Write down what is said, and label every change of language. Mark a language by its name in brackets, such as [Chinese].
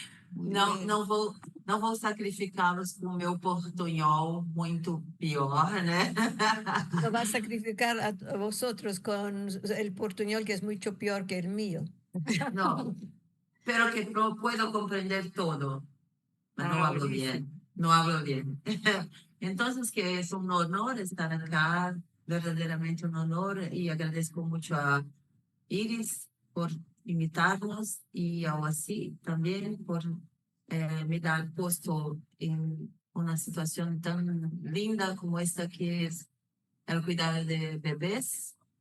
[Portuguese] Não vou sacrificá-los com o meu portunhol muito pior, né? [Spanish] Lo va a sacrificar a vosotros con el portuñol que es mucho peor que el mío. [Portuguese] Não, [Spanish] pero que no puedo comprender todo, [Portuguese] mas não [Spanish] hablo buenísimo. bien, no hablo bien. Entonces, que es un honor estar acá, verdaderamente un honor, y agradezco mucho a Iris por invitarnos y a Oasi también por me dar puesto en una situación tan linda como esta que es el cuidado de bebés.